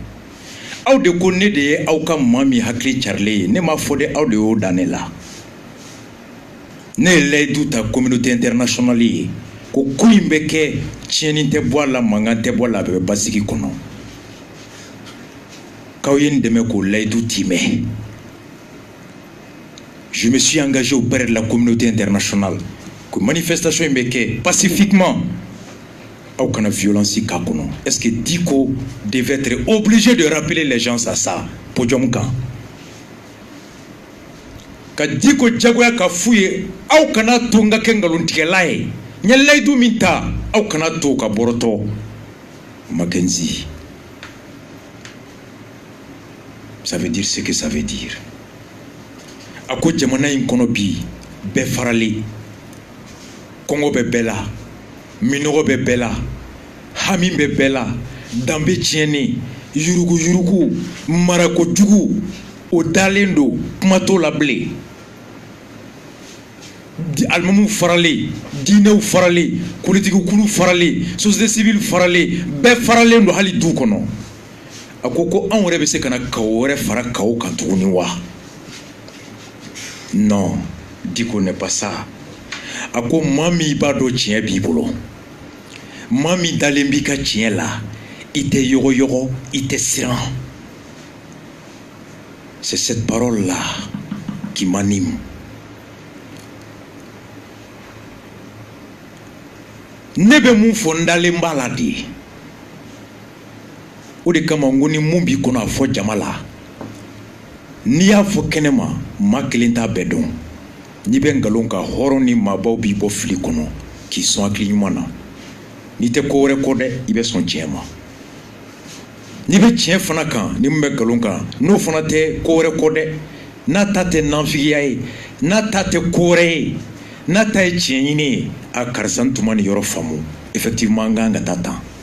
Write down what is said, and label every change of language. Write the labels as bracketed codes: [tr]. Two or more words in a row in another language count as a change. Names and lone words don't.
[bm] Aw de ko ne de ye aw ka maa min hakili carilen ye, ne m'a fɔ dɛ, aw de y'o da ne la. Ne ye layidu ta [fr] communauté internationale [bm] ye, ko ko in bɛ kɛ tiɲɛni tɛ bɔ a la, mankan tɛ bɔ a la, a bɛ basigi kɔnɔ. K'aw ye n dɛmɛ k'o layidu timɛ. [fr] Je me suis engagé auprès de la communauté internationale que manifestation [bm] in bɛ kɛ [fr] pacifiquement. [bm] Aw kana violence k'a kɔnɔ. [fr] Est-ce que Diko devait être obligé de rappeler les gens à ça? [bm] Podium kan. Ka Diko jagoya ka f'u ye, aw kana to n ka kɛ nkalontigɛla ye. N ye layidu min ta, aw kana to ka bɔrɔtɔ. Mackenzie. [fr] Ça veut dire ce que ça veut dire. [bm] A ko jamana in kɔnɔ bi, bɛɛ farali. Kɔngɔ bɛ bɛɛ la. Minɔgɔ bɛ bɛɛ la, hami bɛ bɛɛ la, danbe tiɲɛni, yurugu-yurugu, marakojugu, o dalen don, kuma t'o la bilen. Alimamuw faralen, diinɛw faralen, politikikulu faralen, [fr] société civile [bm] faralen, bɛɛ faralen don hali du kɔnɔ. A ko anw yɛrɛ bɛ se ka na kawo wɛrɛ fara kawo kan tuguni wa? [fr] Non, Diko n'est pas ça. [bm] A ko maa min b'a dɔn tiɲɛ b'i bolo, maa min dalen b'i ka tiɲɛ la, i tɛ yɔgɔyɔgɔ, i tɛ siran. [fr] C'est cette parole-là qui m'anime. [bm] Ne bɛ mun fɔ n dalen b'a la de. O de kama n ko ni mun b'i kɔnɔ a fɔ jama la. N'i y'a fɔ kɛnɛ ma, maa kelen t'a bɛɛ dɔn. N'i bɛ nkalon kan, hɔrɔn ni maabaw b'i bɔ fili kɔnɔ k'i sɔn hakili ɲuman na. N'i tɛ ko wɛrɛ kɔ dɛ, i bɛ sɔn tiɲɛ ma. N'i bɛ tiɲɛ fana kan, ni mun bɛ nkalon kan, n'o fana tɛ ko wɛrɛ kɔ dɛ, n'a ta tɛ nanfigiya ye, n'a ta tɛ ko wɛrɛ ye, n'a ta ye tiɲɛ ɲini ye, a karisa n tun ma nin yɔrɔ faamu, effectivement n kan ka taa tan.